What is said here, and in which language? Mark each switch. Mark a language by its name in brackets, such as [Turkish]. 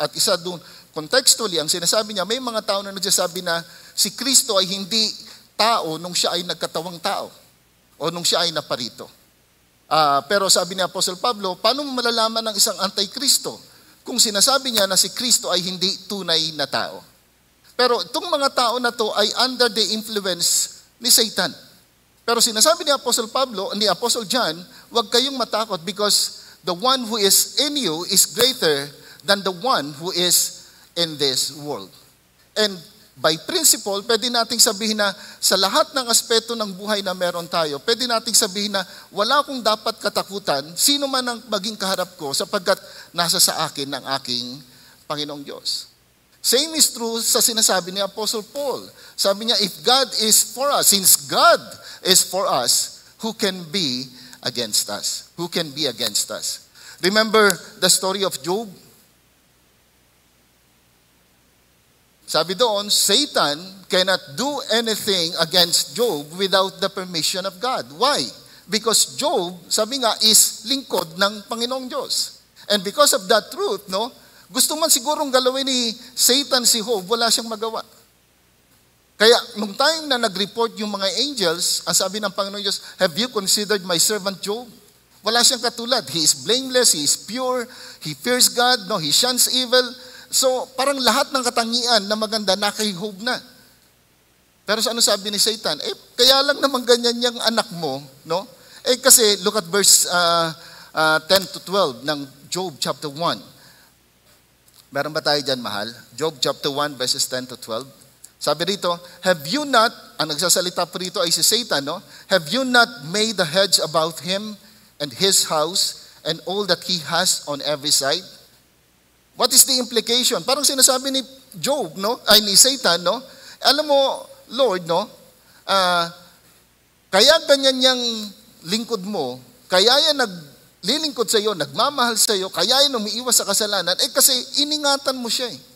[Filipino] At isa doon, contextually, ang sinasabi niya, may mga tao na nagsasabi na si Kristo ay hindi tao nung siya ay nagkatawang tao o nung siya ay naparito. Pero sabi ni Apostle Pablo, paano malalaman ng isang antikristo kung sinasabi niya na si Kristo ay hindi tunay na tao? Pero itong mga tao na to ay [English] under the influence [Filipino] ni Satan. Pero sinasabi ni Apostle John, huwag kayong matakot [English] because the one who is in you is greater than the one who is in this world. And by principle, [Filipino] pwede nating sabihin na sa lahat ng aspeto ng buhay na meron tayo, pwede nating sabihin na wala akong dapat katakutan, sino man ang maging kaharap ko sapagkat nasa sa akin ang aking Panginoong Diyos. [English] Same is true [Filipino] sa sinasabi ni Apostle Paul. Sabi niya, [English] if God is for us, since God is for us, who can be against us? Who can be against us? Remember the story of Job? [Filipino] Sabi doon, [English] Satan cannot do anything against Job without the permission of God. Why? Because [Filipino] Job, sabi nga, is lingkod ng Panginoong Diyos. [English] And because of that truth, [Filipino] no, gusto man sigurong galawin ni Satan si Job, wala siyang magawa. Kaya nung time na nag-report yung mga angels, ang sabi ng Panginoong Diyos, [English] have you considered my servant Job? [Filipino] Wala siyang katulad. [English] He is blameless, he is pure, he fears God, no, he shuns evil. [Filipino] So, parang lahat ng katangian na maganda na kay Job na. Pero ano sabi ni Satan? Kaya lang naman ganyan yung anak mo, no? [English] Kasi look at verse 10 to 12 [Filipino] ng [English] Job chapter 1. [Filipino] Meron ba tayo dyan, mahal? Job chapter 1 verses 10 to 12. Sabi rito, [English] have you not, [Filipino] ang nagsasalita po rito ay si Satan, no? [English] Have you not made a hedge about him and his house and all that he has on every side? What is the implication? [Filipino] Parang sinasabi ni Job, no? Ay ni Satan, no? Alam mo, Lord, no? Kaya ganyan yung lingkod mo, kaya yan naglilingkod sa iyo, nagmamahal sa iyo, kaya yan umiiwas sa kasalanan, kasi iningatan mo siya.